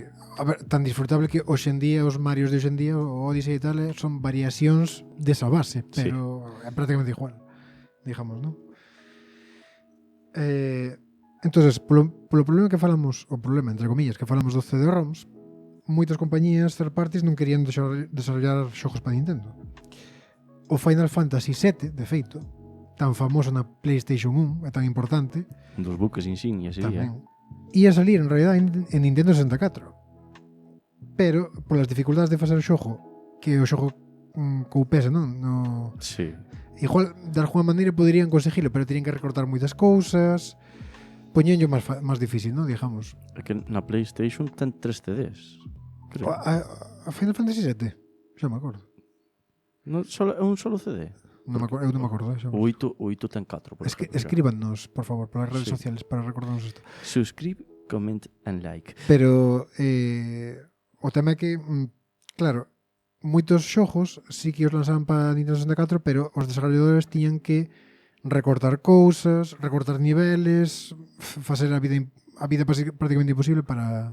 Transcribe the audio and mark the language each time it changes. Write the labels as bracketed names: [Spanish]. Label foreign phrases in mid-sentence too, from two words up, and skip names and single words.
[Galician] A ver, tan disfrutable que hoxe en día os Marios de hoxe en día, o Odyssey e tal, son variacións desa base, pero é prácticamente igual, digamos, non? Entonces, polo problema que falamos, o problema, entre comillas, que falamos dos CD-ROMs, moitas compañías [English] third parties [Galician] non querían desarrollar xogos para Nintendo. O Final Fantasy VII, de feito, tan famoso na PlayStation 1, é tan importante, Un dos buques insignia sería. tamén, ia salir en realidad en Nintendo 64. Pero, polas dificultades de facer o xogo, que o xogo coupese, non? No, Sí. igual, de alguma maneira poderían conseguilo, pero terían que recortar moitas cousas, poñenllo máis difícil, non? Digamos. É que na PlayStation ten 3 CDs. Creo. A Final Fantasy VII, xa me acordo. Non, é un solo CD. Non me acordo, eu non me acordo. Xa. O 8 ten 4. Escríbanos, por favor, polas redes Sí. sociales para recordarnos isto. [English] Subscribe, comment and like. [Galician] Pero o tema é que, claro, moitos xogos sí que os lanzaban para Nintendo 64, pero os desarrolladores tiñan que recortar cousas, recortar niveles, facer a vida prácticamente imposible para